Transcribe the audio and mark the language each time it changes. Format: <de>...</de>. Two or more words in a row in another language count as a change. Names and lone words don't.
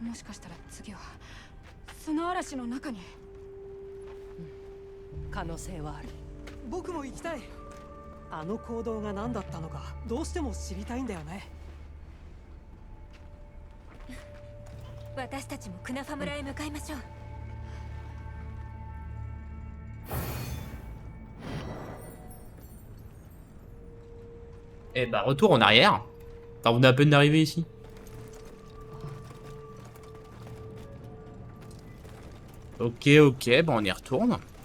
<ja>もしかしたら次は砂嵐の中に。可能性はある。僕も行きたい。あの行動が何だったのかどうしても知りたいんだよね。私たちもクナファ村へ向かいましょう。</ja> <fr>Eh bah retour en arrière. Enfin, on est à peine d'arriver ici. Ok, ok, bah on y retourne.</fr>